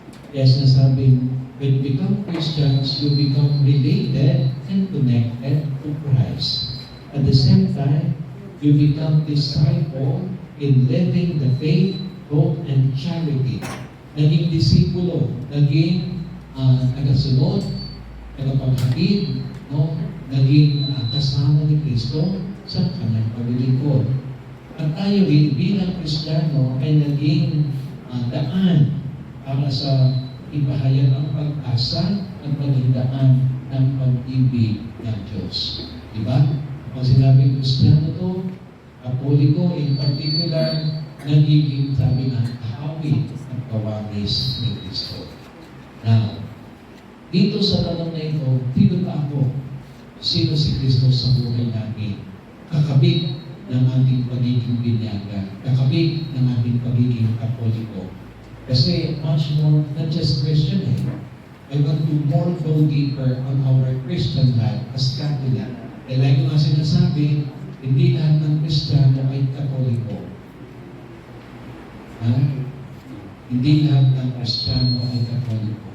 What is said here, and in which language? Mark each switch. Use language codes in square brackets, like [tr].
[tl] Kaya sinasabing, [en] when you become Christians, you become related and connected to Christ. At the same time, you become disciple in living the faith, hope, and charity. [tl] Naging disipulo, naging tagasunod, tagapaghatid, no? Naging kasama ni Kristo sa kanyang paglilingkod. At tayo rin bilang Kristiyano ay naging daan para sa ipahayag ang pag-asa at maging daan ng pag-ibig ng Diyos. Diba? Pag sinabing Kristiyano to, Katoliko [en] in particular, [tl] nagiging sabi ng kahawig at kawamis ni Kristo. Now, dito sa tanong na ito, sino ba ako? Sino si Kristo sa buhay natin? Kakabit ng ating pagiging binyagan. Kakabit ng ating pagiging Katoliko. [en] Kasi much more, not just Christian I want to more go deeper on our Christian life as Catholic. [tl] Eh, like ko nga sinasabi, hindi lahat ng Kristiyano ay Katoliko. Hindi lahat ng Kristiyano ay Katoliko.